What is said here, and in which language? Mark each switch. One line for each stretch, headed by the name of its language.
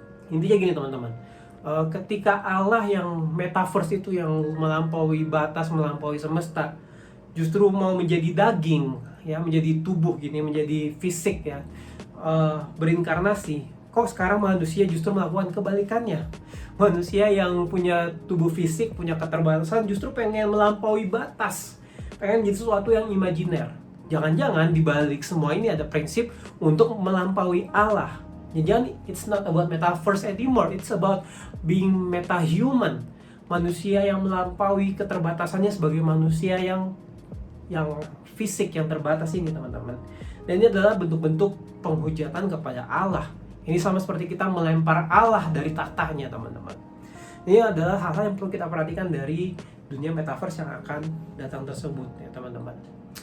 Indonesian: Intinya gini teman-teman, ketika Allah yang metaverse itu, yang melampaui batas, melampaui semesta, justru mau menjadi daging ya, menjadi tubuh gini, menjadi fisik ya, berinkarnasi, kok sekarang manusia justru melakukan kebalikannya. Manusia yang punya tubuh fisik, punya keterbatasan, justru pengen melampaui batas, pengen jadi sesuatu yang imajiner. Jangan-jangan dibalik semua ini ada prinsip untuk melampaui Allah.
English: Jadi it's not about metaverse anymore, it's about being metahuman.
Indonesian: Manusia yang melampaui keterbatasannya sebagai manusia yang fisik, yang terbatas ini teman-teman. Dan ini adalah bentuk-bentuk penghujatan kepada Allah. Ini sama seperti kita melempar Allah dari tahtanya teman-teman. Ini adalah hal-hal yang perlu kita perhatikan dari dunia metaverse yang akan datang tersebut ya teman-teman.